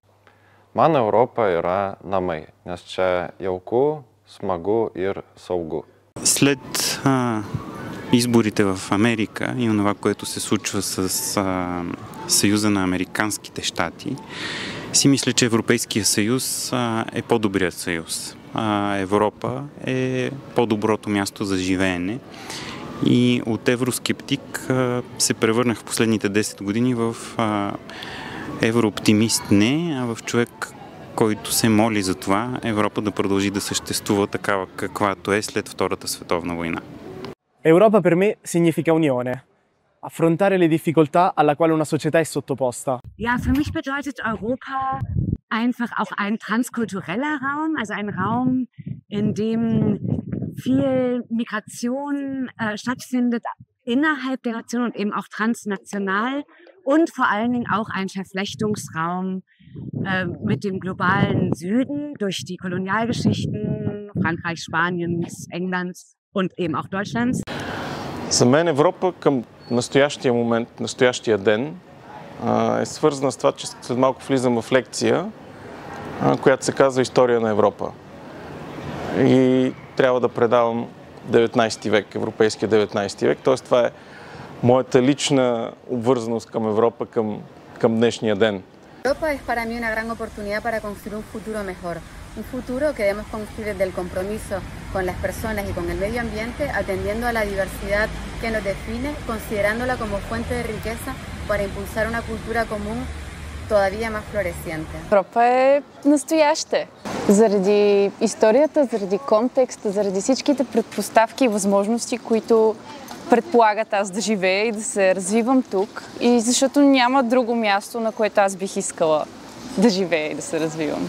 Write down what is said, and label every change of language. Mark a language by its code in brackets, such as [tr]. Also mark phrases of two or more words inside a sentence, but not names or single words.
[lt] Man Europa yra namai, nes čia jauku, smagu ir saugu. [bg] След изборите в Америка и това, което се случва с Съюза на Американските щати, си мисля, че Европейския съюз е по-добрият съюз. Европа е по-доброто място за живеене. И от евроскептик се превърнах в последните 10 години в еврооптимист не, а в човек, който се моли за това Европа да продължи да съществува такава каквато е след Втората световна война. [it] Europa per me significa unione, affrontare le difficoltà alla quale una società è sottoposta. [de] Ja, für mich bedeutet Europa einfach auch ein transkultureller Raum, also ein Raum, in dem viel Migration stattfindet innerhalb der Nation und eben auch transnational und vor allen Dingen auch ein Verflechtungsraum mit dem globalen Süden durch die Kolonialgeschichten Frankreichs, Spaniens, Englands und eben auch Deutschlands. [bg] За мен Европа към настоящия момент, настоящия ден е свързана с това, че след малко влизам в лекция, която се казва История на Европа. И трябва да предавам 19 век, европейския 19 век. Т.е. това е моята лична обвързаност към Европа към днешния ден. [es] Europa es para mí una gran oportunidad para construir un futuro mejor. Un futuro que debemos construir desde el compromiso con las personas y con el medio ambiente, atendiendo a la diversidad que nos define, considerándola como fuente de riqueza para impulsar una cultura común todavía más floreciente. [bg] Европа е настояще. Заради историята, заради контекста, заради всичките предпоставки и възможности, които предполагат аз да живея и да се развивам тук. И защото няма друго място, на което аз бих искала да живея и да се развивам.